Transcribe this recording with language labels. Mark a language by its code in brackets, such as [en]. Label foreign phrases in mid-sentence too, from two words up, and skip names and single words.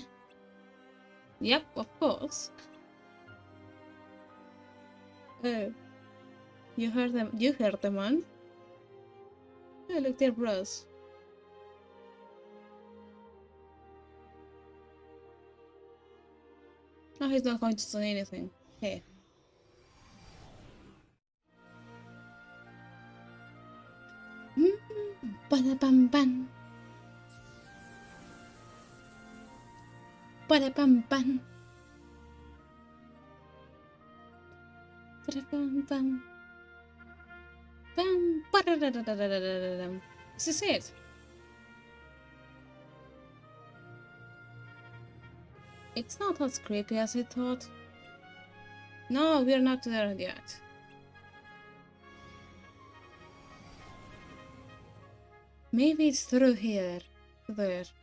[en] Yep, of course. Oh. You heard them, man? Oh, look, they're bros. Oh, he's not going to say anything. Hey. Ba-da-bam-bam. Ba-da-bam-bam. Ba-da-bam-bam. Bam. Ba-da-da-da-da-da-da-da-da. This is it. It's not as creepy as I thought. No, we're not there yet. Maybe it's through here. There.